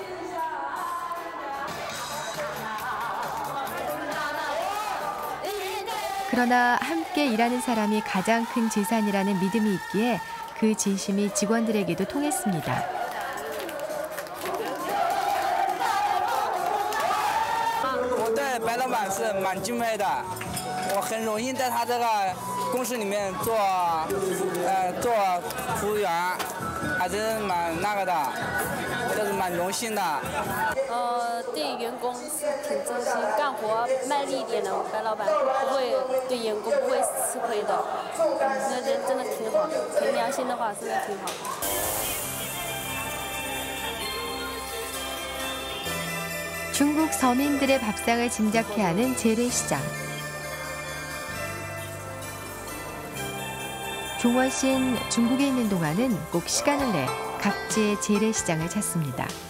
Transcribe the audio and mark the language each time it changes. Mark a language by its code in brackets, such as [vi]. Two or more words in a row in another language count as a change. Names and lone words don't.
[ko] 그러나 함께 일하는 사람이 가장 큰 재산이라는 믿음이 있기에 그 진심이 직원들에게도 통했습니다. [zh] 我对白老板是蛮敬佩的，我很荣幸在他这个公司里面做服务员，还是蛮那个的。对这是蛮荣幸的。对员工是挺真心，干活卖力一点的白老板不会对员工不会吃亏的，那人真的挺好，凭良心的话真的挺好。 [ko] 중국 서민들의 밥상을 짐작케 하는 재래시장. 종원 씨는 중국에 있는 동안은 꼭 시간을 내 각지의 재래시장을 찾습니다.